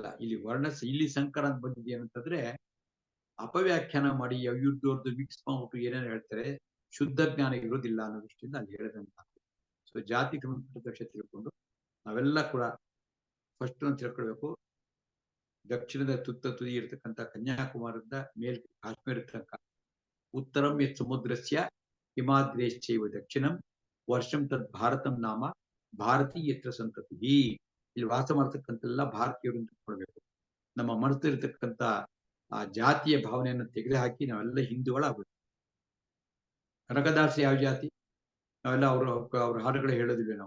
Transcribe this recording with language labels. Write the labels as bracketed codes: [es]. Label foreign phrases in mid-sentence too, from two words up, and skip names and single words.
[kn] ಇಲ್ಲಿ ಸಂಕರ ಅಂತ ಬಂದಿದೆ ಅಂತಂದ್ರೆ ಅಪವ್ಯಾಖ್ಯಾನ ಮಾಡಿ ಯುದ್ಧದ್ದು ಮಿಕ್ಸ್ ಮಾಡ್ಬಿಟ್ಟು ಏನೇನು ಹೇಳ್ತಾರೆ, ಶುದ್ಧ ಜ್ಞಾನ ಇರೋದಿಲ್ಲ ಅನ್ನೋ ದೃಷ್ಟಿಯಿಂದ ಅಲ್ಲಿ ಹೇಳಿದಂತ. ಸೊ ಜಾತಿ ಸಂಬಂಧಪಟ್ಟ ತಿಳ್ಕೊಂಡು ನಾವೆಲ್ಲ ಕೂಡ ಫಸ್ಟ್ ತಿಳ್ಕೊಳ್ಬೇಕು. ದಕ್ಷಿಣದ ತುದಿ ಇರತಕ್ಕಂಥ ಕನ್ಯಾಕುಮಾರಿಯಿಂದ ಮೇಲ್ ಕಾಶ್ಮೀರ ತನಕ, [sa] ಉತ್ತರಂ ಯತ್ ಸಮುದ್ರಸ್ಯ ಹಿಮಾದ್ರೇಶ್ಚೈವ ದಕ್ಷಿಣಂ ವರ್ಷಂ ತದ್ ಭಾರತಂ ನಾಮ ಭಾರತೀಯತ್ರ ಸಂತತಿ. [kn] ಇಲ್ಲಿ ವಾಸ ಮಾಡ್ತಕ್ಕಂಥೆಲ್ಲ ಭಾರತೀಯರು ತಿಳ್ಕೊಳ್ಬೇಕು. ನಮ್ಮ ಮನಸ್ಸಲ್ಲಿರ್ತಕ್ಕಂಥ ಆ ಜಾತಿಯ ಭಾವನೆಯನ್ನು ತೆಗೆದುಹಾಕಿ ನಾವೆಲ್ಲ ಹಿಂದೂಗಳಾಗ್ಬೇಕು. ಕನಕದಾಸ ಯಾವ ಜಾತಿ? ನಾವೆಲ್ಲ ಅವ್ರ ಹಾಡುಗಳು ಹೇಳೋದಿಲ್ಲ ನಾವು.